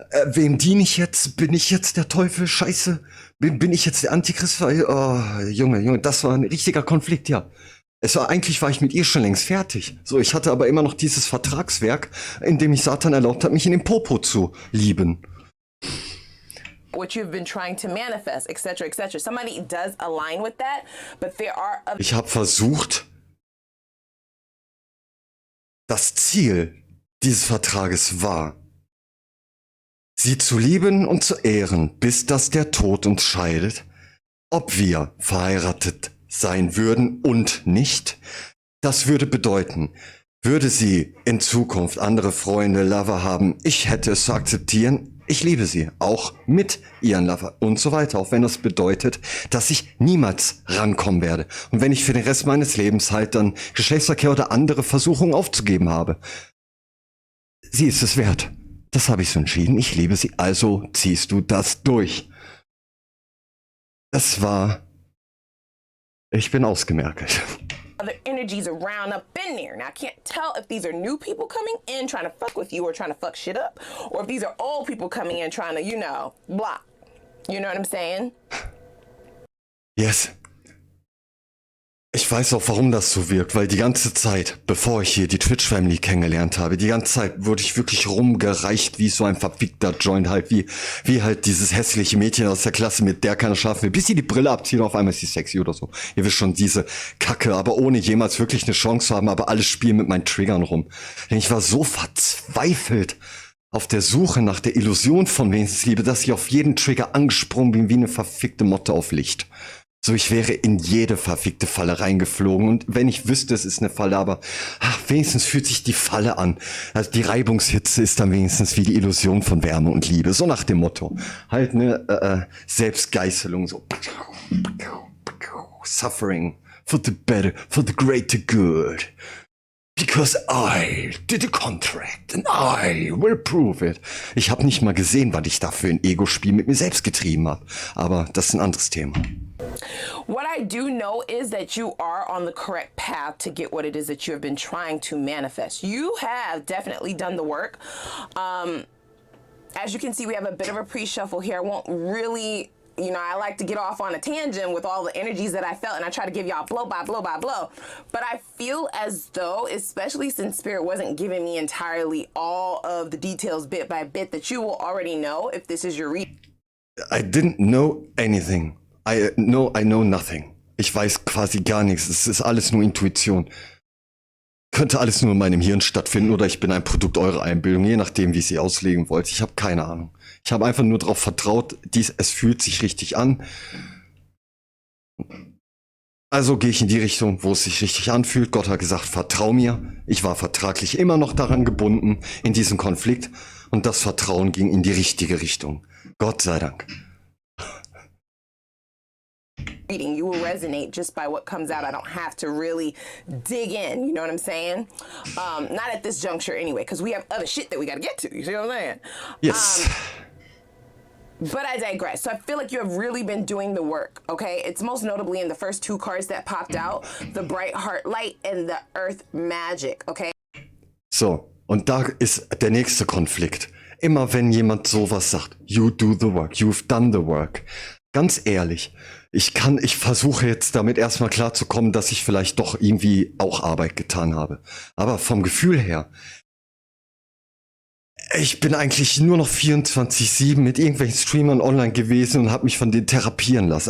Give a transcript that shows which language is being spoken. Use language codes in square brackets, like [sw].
[de] Wem diene ich jetzt? Bin ich jetzt der Teufel? Scheiße. Bin ich jetzt der Antichrist? Oh, Junge, das war ein richtiger Konflikt, ja. Eigentlich war ich mit ihr schon längst fertig. So, ich hatte aber immer noch dieses Vertragswerk, in dem ich Satan erlaubt habe, mich in den Popo zu lieben. [en] What you've been trying to manifest, etc., etc. Somebody does align with that, but there are other. [de] Ich habe versucht, das Ziel dieses Vertrages war, sie zu lieben und zu ehren, bis dass der Tod uns scheidet, ob wir verheiratet sein würden und nicht. Das würde bedeuten, würde sie in Zukunft andere Freunde, Lover haben, ich hätte es zu akzeptieren, ich liebe sie, auch mit ihren Lover und so weiter, auch wenn das bedeutet, dass ich niemals rankommen werde. Und wenn ich für den Rest meines Lebens halt dann Geschlechtsverkehr oder andere Versuchungen aufzugeben habe. Sie ist es wert. Das habe ich so entschieden. Ich liebe sie, also ziehst du das durch. Ich bin ausgemergelt. [en] Other energies around up in there. Now I can't tell if these are new people coming in trying to fuck with you or trying to fuck shit up, or if these are old people coming in trying to, blah. You know what I'm saying? Yes. [de] Ich weiß auch, warum das so wirkt, weil die ganze Zeit, bevor ich hier die Twitch-Family kennengelernt habe, die ganze Zeit wurde ich wirklich rumgereicht wie so ein verfickter Joint halt, wie halt dieses hässliche Mädchen aus der Klasse, mit der keiner schlafen will, bis sie die Brille abzieht und auf einmal ist sie sexy oder so. Ihr wisst schon, diese Kacke, aber ohne jemals wirklich eine Chance zu haben, aber alles spielen mit meinen Triggern rum. Denn ich war so verzweifelt auf der Suche nach der Illusion von Wesensliebe, dass ich auf jeden Trigger angesprungen bin wie eine verfickte Motte auf Licht. So, ich wäre in jede verfickte Falle reingeflogen. Und wenn ich wüsste, es ist eine Falle, aber wenigstens fühlt sich die Falle an. Also die Reibungshitze ist dann wenigstens wie die Illusion von Wärme und Liebe. So nach dem Motto. Halt eine Selbstgeißelung. So. [en] Suffering for the better, for the greater good. Because I did a contract and I will prove it. [de] Ich habe nicht mal gesehen, was ich da für ein Ego-Spiel mit mir selbst getrieben habe. Aber das ist ein anderes Thema. [en] What I do know is that you are on the correct path to get what it is that you have been trying to manifest. You have definitely done the work. As you can see, we have a bit of a pre-shuffle here. I won't really, I like to get off on a tangent with all the energies that I felt, and I try to give y'all blow by blow by blow. But I feel as though, especially since Spirit wasn't giving me entirely all of the details bit by bit, that you will already know if this is your read. I didn't know anything. I know nothing. [de] Ich weiß quasi gar nichts. Es ist alles nur Intuition. Könnte alles nur in meinem Hirn stattfinden oder ich bin ein Produkt eurer Einbildung, je nachdem, wie ihr sie auslegen wollt. Ich habe keine Ahnung. Ich habe einfach nur darauf vertraut, es fühlt sich richtig an. Also gehe ich in die Richtung, wo es sich richtig anfühlt. Gott hat gesagt, vertrau mir. Ich war vertraglich immer noch daran gebunden, in diesem Konflikt. Und das Vertrauen ging in die richtige Richtung. Gott sei Dank. [en] Reading, you will resonate just by what comes out. I don't have to really dig in, you know what I'm saying? Not at this juncture anyway, because we have other shit that we got to get to, you see what I'm saying? Yes. But I digress. So I feel like you have really been doing the work, okay? It's most notably in the first two cards that popped out, the Bright Heart Light and the Earth Magic, okay? [de] So, und da ist der nächste Konflikt. Immer wenn jemand sowas sagt, [en] you do the work, [de] you've done the work. Ganz ehrlich, ich versuche jetzt damit erstmal klarzukommen, dass ich vielleicht doch irgendwie auch Arbeit getan habe. Aber vom Gefühl her, ich bin eigentlich nur noch 24/7 mit irgendwelchen Streamern online gewesen und habe mich von denen therapieren lassen.